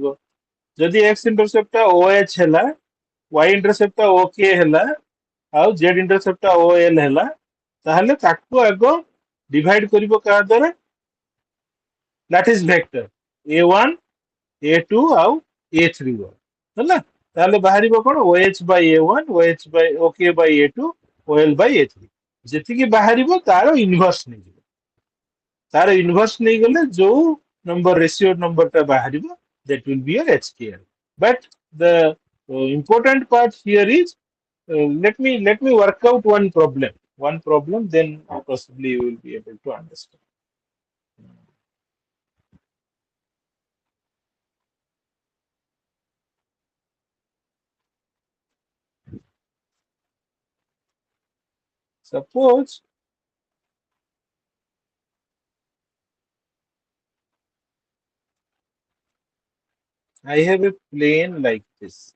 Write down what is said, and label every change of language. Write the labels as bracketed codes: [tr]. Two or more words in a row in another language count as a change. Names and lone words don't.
[or] ଯଦି x ଇଣ୍ଟରସେପ୍ଟ ଟା OH ହେଲା, y ଇଣ୍ଟରସେପ୍ଟ ଟା OK ହେଲା ଆଉ z ଇଣ୍ଟରସେପ୍ଟ ଟା OL ହେଲା, ତାହେଲେ ତାକୁ ଆଗ ଡିଭାଇଡ କରିବ କାହା ଦ୍ୱାରା? [en] lattice vector [or] A1, A2 ଆଉ A3 ହେଲା। ତାହେଲେ ବାହାରିବ କଣ? [en] OH by A1, OH by OK by A2, OL by A3। [or] ଯେତିକି ବାହାରିବ ତାର ଇନଭର୍ସ ନେଇଯିବ। ତାର ଇନଭର୍ସ ନେଇଗଲେ ଯୋଉ [en] number ratio [or] ନମ୍ବରଟା ବାହାରିବ, [en] that will be your HKL. But the important part here is let me work out one problem, then possibly you will be able to understand. Suppose I have a plane like this.